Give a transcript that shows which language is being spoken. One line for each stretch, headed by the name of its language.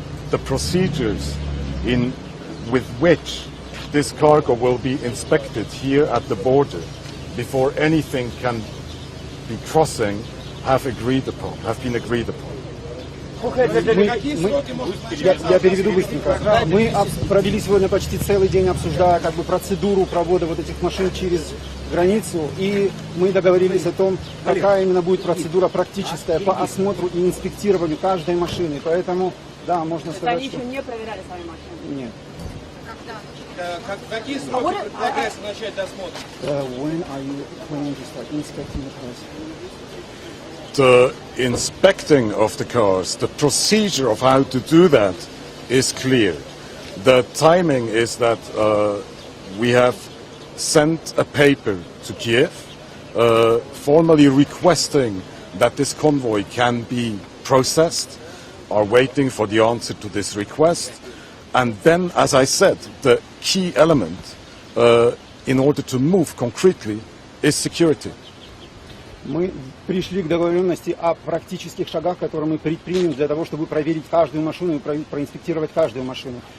English: The procedures with which this cargo will be inspected here at the border before anything can be crossing have been agreed upon.
Russian: Какие сроки может Я переведу быстренько. Мы провели сегодня почти целый день, обсуждая процедуру провода вот этих машин через границу, и мы договорились о том, какая именно будет процедура практическая по осмотру и инспектированию каждой машины. Поэтому, да, можно сказать, Они что... еще не проверяли свои машины. Нет. Какие сроки предлагается начать досмотр?
English: When are you planning to start inspecting the cars? The inspecting of the cars, the procedure of how to do that is clear. The timing is that we have sent a paper to Kiev formally requesting that this convoy can be processed, are waiting for the answer to this request. And then, as I said, the key element in order to move concretely is security.
Russian: Мы пришли к договоренности о практических шагах, которые мы предпримем для того, чтобы проверить каждую машину и проинспектировать каждую машину.